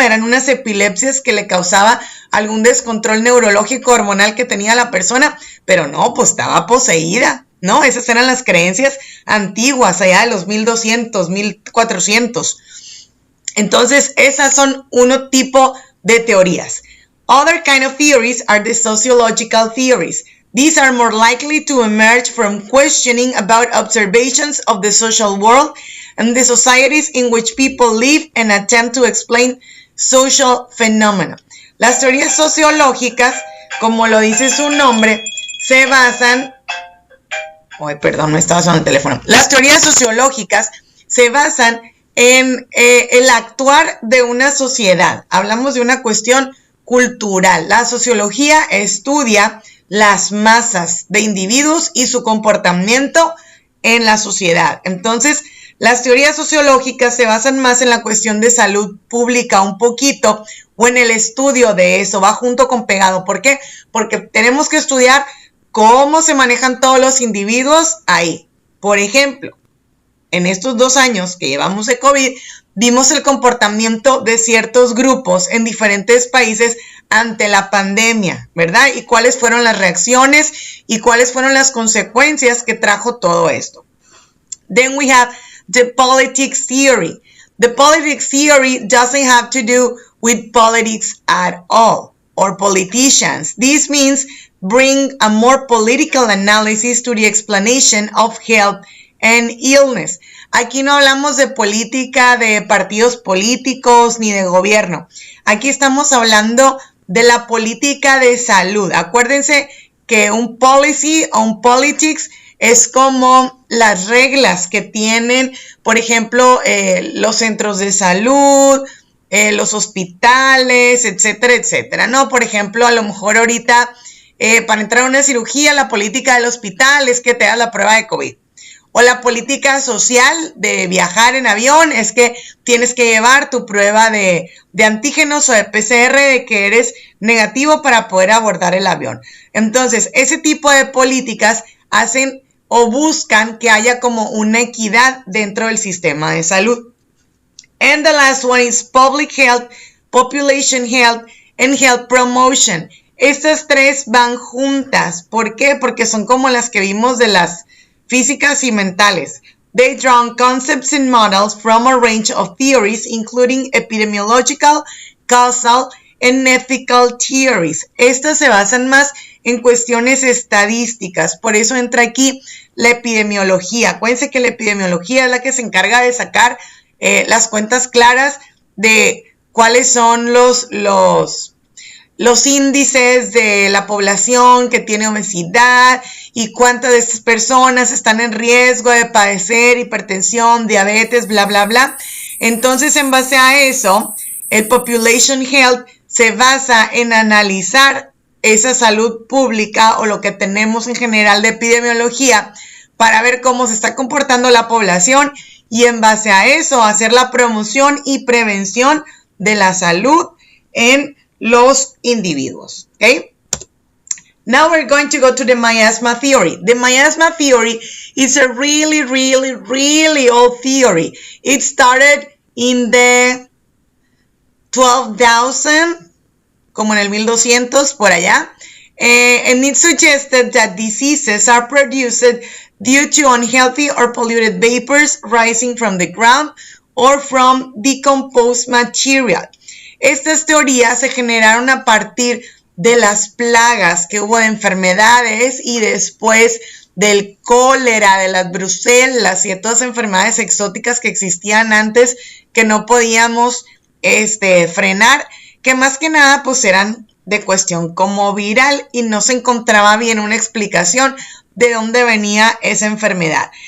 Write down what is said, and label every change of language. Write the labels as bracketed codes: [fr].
[es] Eran unas epilepsias que le causaba algún descontrol neurológico hormonal que tenía la persona, pero no, pues estaba poseída, ¿no? Esas eran las creencias antiguas, allá de los 1200, 1400. Entonces, esas son uno tipo de teorías. [en] Other kind of theories are the sociological theories. These are more likely to emerge from questioning about observations of the social world and the societies in which people live and attempt to explain social phenomena. [es] Las teorías sociológicas, como lo dice su nombre, se basan... Ay, perdón, me estaba sonando el teléfono. Las teorías sociológicas se basan en el actuar de una sociedad. Hablamos de una cuestión cultural. La sociología estudia las masas de individuos y su comportamiento en la sociedad. Entonces, las teorías sociológicas se basan más en la cuestión de salud pública un poquito, o en el estudio de eso, va junto con pegado. ¿Por qué? Porque tenemos que estudiar cómo se manejan todos los individuos ahí. Por ejemplo, en estos 2 años que llevamos de COVID, vimos el comportamiento de ciertos grupos en diferentes países ante la pandemia, ¿verdad? Y cuáles fueron las reacciones y cuáles fueron las consecuencias que trajo todo esto. [en] Then we have the politics theory. The politics theory doesn't have to do with politics at all, or politicians. This means bring a more political analysis to the explanation of health and illness. [es] Aquí no hablamos de política, de partidos políticos, ni de gobierno. Aquí estamos hablando de la política de salud. Acuérdense que un policy o un politics es como las reglas que tienen, por ejemplo, los centros de salud, los hospitales, etcétera, etcétera, ¿no? Por ejemplo, a lo mejor ahorita para entrar a una cirugía, la política del hospital es que te das la prueba de COVID. O la política social de viajar en avión es que tienes que llevar tu prueba de antígenos o de PCR de que eres negativo para poder abordar el avión. Entonces, ese tipo de políticas hacen o buscan que haya como una equidad dentro del sistema de salud. [en] And the last one is public health, population health, and health promotion. [es] Estas tres van juntas. ¿Por qué? Porque son como las que vimos de las físicas y mentales. [en] They draw concepts and models from a range of theories, including epidemiological, causal, and ethical theories. [es] Estas se basan más en cuestiones estadísticas. Por eso entra aquí la epidemiología. Acuérdense que la epidemiología es la que se encarga de sacar las cuentas claras de cuáles son los índices de la población que tiene obesidad y cuántas de estas personas están en riesgo de padecer hipertensión, diabetes, bla, bla, bla. Entonces, en base a eso, el Population Health se basa en analizar esa salud pública o lo que tenemos en general de epidemiología para ver cómo se está comportando la población y en base a eso hacer la promoción y prevención de la salud en los individuos, okay? [en] Now we're going to go to the miasma theory. The miasma theory is a really, really, really old theory. It started in the 12,000, [es] como en el 1200, por allá. [en] And it suggested that diseases are produced due to unhealthy or polluted vapors rising from the ground or from decomposed material. [es] Estas teorías se generaron a partir de las plagas que hubo de enfermedades y después del cólera, de las brucelas y de todas las enfermedades exóticas que existían antes que no podíamos frenar, que más que nada pues eran de cuestión como viral y no se encontraba bien una explicación de dónde venía esa enfermedad.